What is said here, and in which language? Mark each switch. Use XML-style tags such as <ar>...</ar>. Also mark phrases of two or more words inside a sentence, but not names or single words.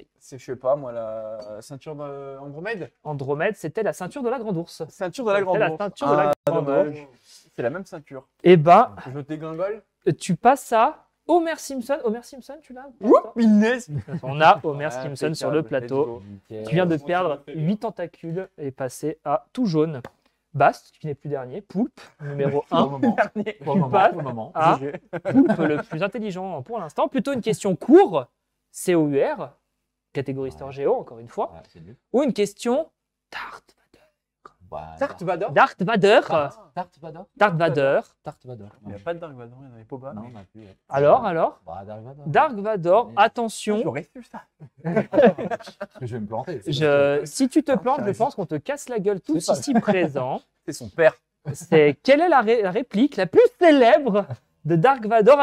<fr>C'est, je sais pas, moi, la ceinture d'Andromède. Andromède, c'était la ceinture de la Grande Ourse. Ceinture de la Grande C'était la Ourse. ceinture de la Ah, Grande dommage. C'est la même ceinture. Eh ben, Je dégringole. tu passes à Homer Simpson. Homer Simpson, tu l'as? Punaise. On a Homer Ah, Simpson sur le impeccable, plateau.</fr> <en>let's go.</en> <fr>Tu viens de Franchement, perdre ça m'a fait 8 tentacules et passer à tout jaune. Bast, qui n'est plus dernier. Poulpe, numéro Pour le 1. moment. Pour le moment. passes Pour le moment. à Poulpe, le plus intelligent pour l'instant. Plutôt une question court, COUR, catégorie histoire géo, encore une fois. Ouais, c'est nul. Ou une question Darth Vader. Bah, Darth Vader. Darth Vader. Darth Vader. Darth Vader. Darth Vader. Il n'y a pas de Darth Vader, il y en avait pas. Non, on n'a plus. Ouais. Alors Bah, Darth Vader. Darth Vader, attention. J'aurais su ça. Parce que je vais me planter. Si tu te plantes, je pense qu'on te casse la gueule tous C'est pas- ici présents. C'est son père. C'est quelle est la réplique la plus célèbre de Dark Vador?</fr>